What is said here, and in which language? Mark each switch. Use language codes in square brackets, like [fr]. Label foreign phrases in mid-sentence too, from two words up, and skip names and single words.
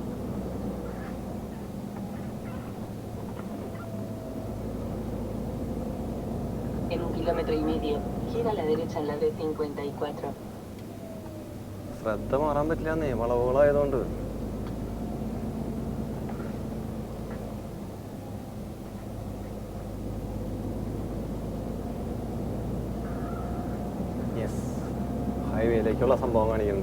[es] En 1,5 kilómetros, gira a la derecha en la D54. [ml] ശ്രദ്ധ മാറാൻ പറ്റില്ലെന്നേ, വളവുകളായതുകൊണ്ട്. യെസ്, ഹൈവേയിലേക്കുള്ള സംഭവം കാണിക്കുന്നുണ്ട്.